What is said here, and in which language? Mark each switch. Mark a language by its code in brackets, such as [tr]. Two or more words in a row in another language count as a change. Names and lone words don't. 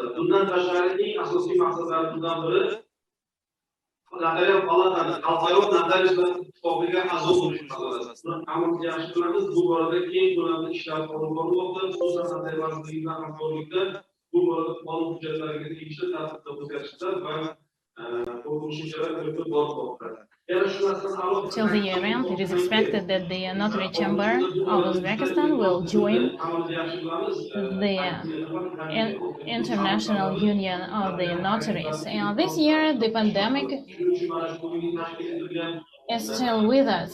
[uz] Bundan tashqari eng asosiy maqsadlarimizdan biri notarial palatani xalqaro notariuslar ittifoqiga a'zo bo'lish masalasi. Hammamiz yaxshi bilamiz, bu borada keng ko'lamli ishlar olib borilmoqda. Xususan notarial vazirligi bilan hamkorlikda bu borada qonun hujjatlariga tegishli tartibda o'zgarishlar va qo'shimchalar kiritib borilmoqda. [en] Till the year end, it is expected that the Notary Chamber of Uzbekistan will join the International Union of the Notaries. And this year, the pandemic is still with us.